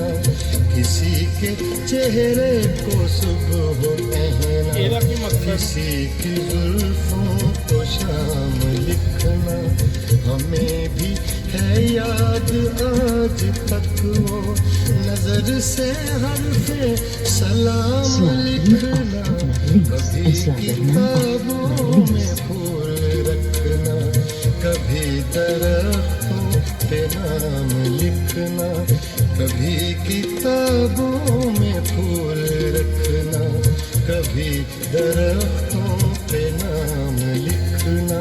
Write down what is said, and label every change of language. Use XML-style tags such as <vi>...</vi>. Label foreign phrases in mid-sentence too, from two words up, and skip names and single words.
<hi>किसी के चेहरे को सुबह कहना,</hi> <pa>ਇਹਦਾ ਕੀ ਮਕਸਦ</pa> <hi>किसी की जुल्फों को शाम लिखना। हमें भी है याद आज तक वो नजर से हरफे सलाम</hi> <nl>Sla hier</nl> <hi>लिखना।</hi> <nl>af naar links</nl> <hi>कभी</hi> <nl>en sla daarna af</nl> <hi>किताबों</hi> <nl>naar</nl> <hi>में</hi> <nl>links.</nl> <hi>फूल रखना, कभी दरख्तों पे नाम लिखना। कभी किताबों में फूल रखना, कभी दरख्तों पे नाम लिखना।</hi>